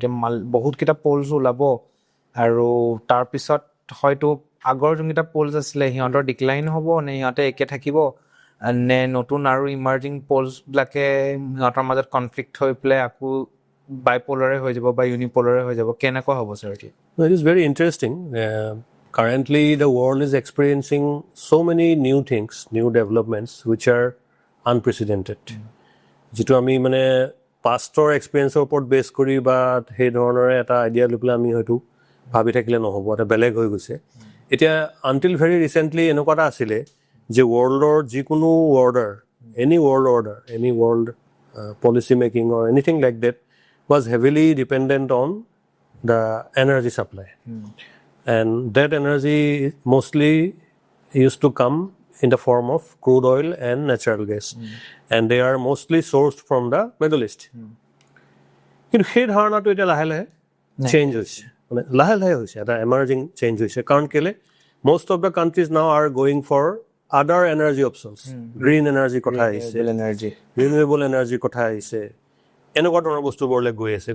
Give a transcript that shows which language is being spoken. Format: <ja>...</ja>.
<as>এতিয়া বহুতকেইটা পলছ ওলাব আৰু তাৰপিছত হয়তো আগৰ যোনকেইটা পলছ আছিলে সিহঁতৰ ডিক্লাইন হ'ব নে সিহঁতে একে থাকিব, নে নতুন আৰু ইমাৰ্জিং পলছবিলাকে সিহঁতৰ মাজত কনফ্লিক্ট হৈ পেলাই আকৌ বাইপলাৰে হৈ যাব বা ইউনিপলাৰে হৈ যাব? কেনেকুৱা হ'ব ছাৰ এতিয়া?</as> <en>It is very interesting. Currently, the world is experiencing so many new things, new developments, which are unprecedented.</en> <as>যিটো আমি মানে পাষ্টৰ এক্সপিৰিয়েঞ্চৰ ওপৰত বেছ কৰি বা সেই ধৰণৰে এটা আইডিয়া লৈ পেলাই আমি হয়তো ভাবি থাকিলে নহ'ব, এটা বেলেগ হৈ গৈছে.</as> <en>এতিয়া until very recently</en> <as>এনেকুৱা এটা আছিলে যে ৱৰ্ল্ডৰ যিকোনো order,</as> <en>Any world policy making or anything like that was heavily dependent on the energy supply. And that energy mostly used to come in the form of crude oil and natural gas. And they are mostly sourced from the Middle East.</en> <as>কিন্তু সেই ধাৰণাটো এতিয়া লাহে লাহে change হৈছে, মানে লাহে লাহে হৈছে, এটা এমাৰ্জিং চেঞ্জ হৈছে। কাৰণ কেলে</as> <en>most of the countries now are going for other energy options.</en> <as>Green energy কথা আহিছে, renewable energy কথা আহিছে, এনেকুৱা ধৰণৰ বস্তুবোৰলৈ গৈ আছে।</as>